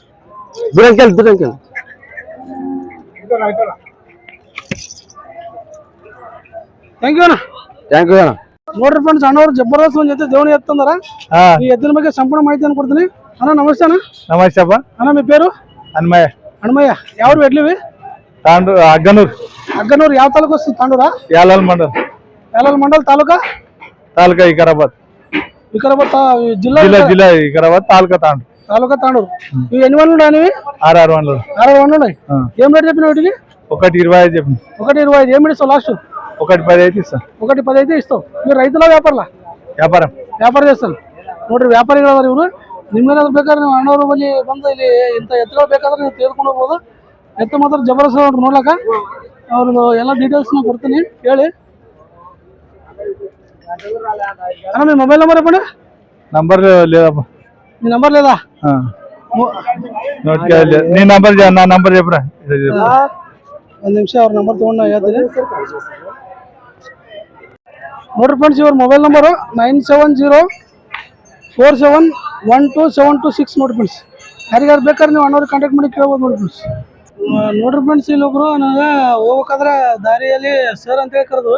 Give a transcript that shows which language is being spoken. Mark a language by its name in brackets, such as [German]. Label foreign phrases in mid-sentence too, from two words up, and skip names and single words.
[English] ದುರಂಕಲ್ thank you [Kannada] ಅಣ್ಣ. [English] thank you [Kannada] ಅಣ್ಣ. ನೋಡ್ರಿ ಫ್ರೆಂಡ್ಸ್ ಅಣ್ಣವ್ರು ಜಬರ್ದಸ್ತ್ ಒಂದ್ ಜೊತೆ ದೇವಣಿ ಎತ್ತಂದಾರ. ಈ ಎತ್ತಿನ ಬಗ್ಗೆ ಸಂಪೂರ್ಣ ಮಾಹಿತಿಯನ್ನು ಕೊಡ್ತೀನಿ. ಅಣ್ಣ ನಮಸ್ತೆ ಅಣ್ಣ. ನಮಸ್ತೆ ಅಪ್ಪ. [Telugu] ಅಣ್ಣ మీ పేరు? అన్నమయ్య. ఎవరు ఎడ్లివి? తాండూరు. అగ్గనూరు [Kannada] ಯಾವ ತಾಲೂಕು [Telugu] వస్తుంది? తాండూరా? యాలాల్ మండల్ తాలూకా వికారాబాద్ జిల్లా వికారాబాద్ తాలూకా తాండూరు. ఇవి ఎన్ని వన్లు ఉన్నాయి? 6 వన్లు. 6 వన్లు ఉన్నాయి. ఏం రేట్ చెప్పిన వీటికి? 1.25 చెప్పిన. 1.25. ఏం ఇస్తావు లాస్ట్? 1.10 అయితే ఇస్తా. 1.10 అయితే ఇస్తావు. మీరు రైతుల వ్యాపారలా? ವ್ಯಾಪಾರ చేస్తారు. [Kannada] ನೋಡ್ರಿ ವ್ಯಾಪಾರಿಗಳಾದ್ರೆ ಇವರು. ನಿಮ್ಗೇನಾದ್ರು ಬೇಕಾದ್ರೆ ನೀವು ಅಣ್ಣವ್ರ ಬಳಿ ಬಂದು ಇಲ್ಲಿ ಇಂಥ ಎತ್ತುಗಳು ಬೇಕಾದ್ರೆ ನೀವು ತೆಗೆದುಕೊಂಡು ಹೋಗ್ಬೋದು. ಎತ್ತ ಮಾತ್ರ ಜಬರ್ದಸ್ತ್ ನೋಡ್ರಿ ನೋಡ್ಲಕ್ಕ. ಅವ್ರದ್ದು ಎಲ್ಲ ಡೀಟೇಲ್ಸ್ನ ಕೊಡ್ತೀನಿ ಹೇಳಿ. [Telugu] అన్న మీ [English] mobile number [Telugu] చెప్పండి. నంబర్ లేదప్ప. మీ నెంబర్ లేదా? నీ నంబర్ నా నంబర్ చెప్పురా. [Kannada] ಒಂದು ನಿಮಿಷ ಅವ್ರ ನಂಬರ್ ತೊಗೊಂಡು ಹೇಳ್ತೀನಿ. ನೋಡ್ರಿ ಫ್ರೆಂಡ್ಸ್ ಇವ್ರ [English] mobile number [Kannada] 9704712726 ನೋಡಿ ಫ್ರೆಂಡ್ಸ್. ಯಾರಿಗಾರು ಬೇಕಾದ್ರೆ ನೀವು ಅಣ್ಣವ್ರಿಗೆ ಕಾಂಟ್ಯಾಕ್ಟ್ ಮಾಡಿ ಕೇಳ್ಬೋದು ನೋಡಿ ಫ್ರೆಂಡ್ಸ್. ನೋಡ್ರಿ ಫ್ರೆಂಡ್ಸ್ ಇಲ್ಲೊಬ್ರು ನನಗೆ ಹೋಗ್ಬೇಕಾದ್ರೆ ದಾರಿಯಲ್ಲಿ ಸರ್ ಅಂತೇಳಿ ಕರೆದ್ರು.